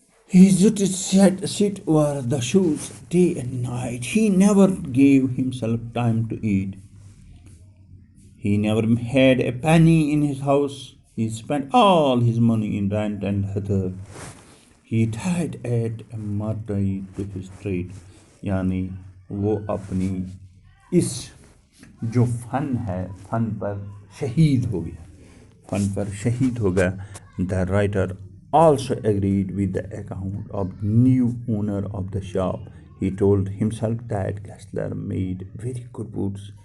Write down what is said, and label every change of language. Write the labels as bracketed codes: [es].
[en] He used to sit over the shoes day and night. He never gave himself time to eat. He never had a penny in his house. He spent all his money in rent and leather. He died at a martyr to his trade. [ur] یعنی وہ اپنی اس جو فن ہے، فن پر شہید ہو گیا. فن پر شہید ہو گیا. [en] The writer also agreed with the account of new owner of the shop. He told himself that Gessler made very good boots.